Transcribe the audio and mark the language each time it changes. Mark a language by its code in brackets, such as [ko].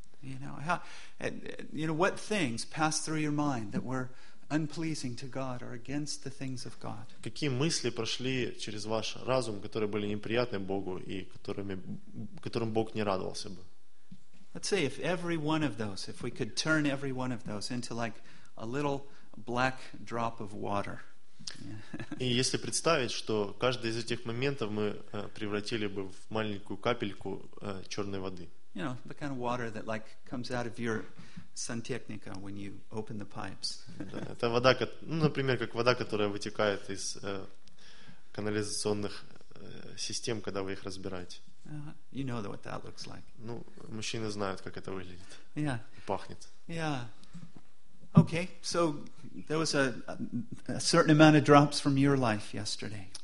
[en] You know, what things passed through your mind that were unpleasing to God or against the things of God? [ru] Какие мысли прошли через ваш разум, которые были неприятны Богу и которым Бог не радовался бы? [en] Let's say if we could turn every one of those into like a little black drop of water. [ru] И если представить, что каждый из этих моментов мы превратили бы в маленькую капельку черной воды. [en] You know, the kind of water that like comes out of your [ru] сантехника [en] when you open the pipes. [ru] Это вода, например, как вода, которая вытекает из канализационных систем, когда вы их разбираете. [en] You know what that looks like. [ru] Ну, мужчины знают, как это выглядит. [en] Yeah. [ru] Пахнет. [en] Yeah. Okay, so there was a certain amount of drops from your life yesterday.